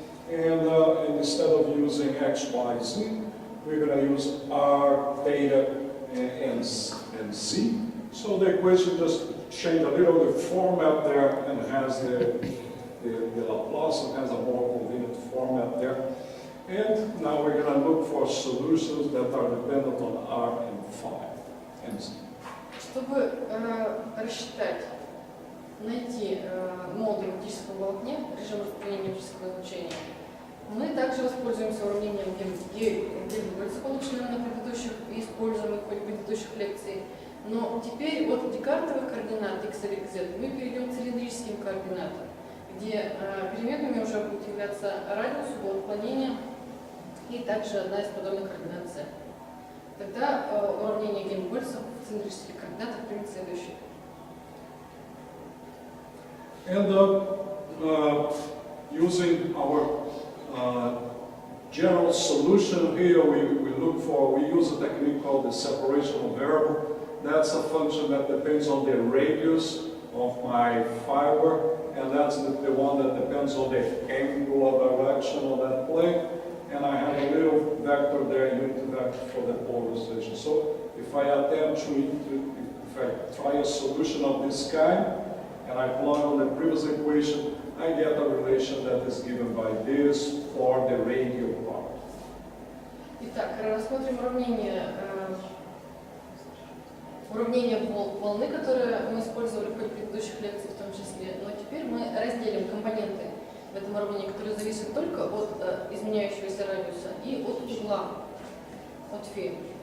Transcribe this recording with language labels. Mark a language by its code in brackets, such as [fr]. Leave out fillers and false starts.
[en] And instead of using x, y, z, we're going to use r, theta, and z. So the equation just changed a little the format there and has the Laplace and has a more convenient format there. And now we're going to look for solutions that are dependent on R and phi and Z. [ru] Чтобы рассчитать, найти модуль в оптическом волокне, режим распространения оптического излучения, мы также воспользуемся уравнением Гельмгольца, полученным на предыдущих и используемых в предыдущих лекций. Но теперь от декартовых координат x, y, z мы перейдем к цилиндрическим координатам, где переменными уже будут являться радиус, угол отклонения и также одна из продольных координат z. Тогда уравнение Гельмгольца в цилиндрических координатах примет следующее. [en] And using our general solution here, we use a technique called the separational variable. That's a function that depends on the radius of my fiber, and that's the one that depends on the angular direction of that plane. And I have a little vector there, unit vector for the polarization. So if I attempt if I try a solution of this kind, and I plug on the previous equation, I get a relation that is given by this for the radial part. [ru] Итак, рассмотрим уравнение уравнение волны, которое мы использовали в ходе предыдущих лекций в том числе, но теперь мы разделим компоненты в этом уравнении, которые зависят только от изменяющегося радиуса и от угла, от φ.